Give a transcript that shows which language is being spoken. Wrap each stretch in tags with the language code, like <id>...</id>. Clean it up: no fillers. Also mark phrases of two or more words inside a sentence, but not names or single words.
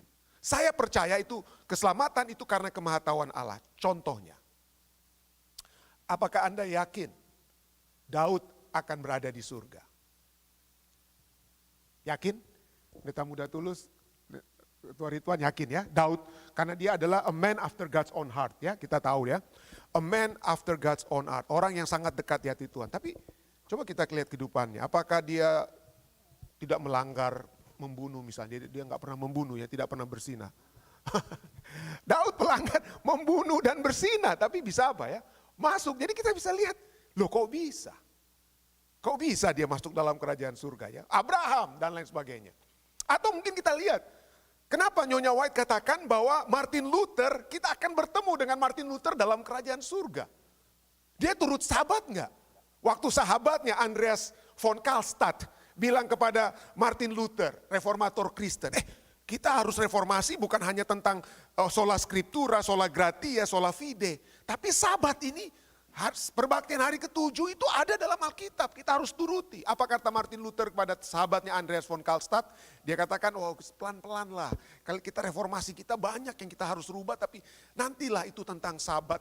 <id>Saya percaya itu keselamatan itu karena kemahatauan Allah. Contohnya, apakah Anda yakin Daud akan berada di surga? Yakin? Pendeta Muda Tulus, Ketua Ridwan yakin ya, Daud, karena dia adalah</id> <en>a man after God's own heart</en> <id>ya, kita tahu ya.</id> <en>A man after God's own heart,</en> <id>orang yang sangat dekat di hati Tuhan. Tapi coba kita lihat kehidupannya, apakah dia tidak melanggar, membunuh misalnya, dia nggak pernah membunuh ya, tidak pernah bersinah. Daud pelanggan membunuh dan bersinah, tapi bisa apa ya? Masuk, jadi kita bisa lihat, loh kok bisa? Kok bisa dia masuk dalam kerajaan surga ya? Abraham dan lain sebagainya. Atau mungkin kita lihat, kenapa Nyonya White katakan bahwa Martin Luther, kita akan bertemu dengan Martin Luther dalam kerajaan surga. Dia turut sahabat enggak? Waktu sahabatnya Andreas von Karlstadt bilang kepada Martin Luther, reformator Kristen, kita harus reformasi bukan hanya tentang</id> <la>sola scriptura, sola gratia, sola fide.</la> <id>Tapi sabat ini, perbaktian hari ke-7 itu ada dalam Alkitab, kita harus turuti. Apa kata Martin Luther kepada sahabatnya Andreas von Karlstadt? Dia katakan, pelan-pelan lah, kalau kita reformasi kita banyak yang kita harus rubah, tapi nantilah itu tentang sabat.</id>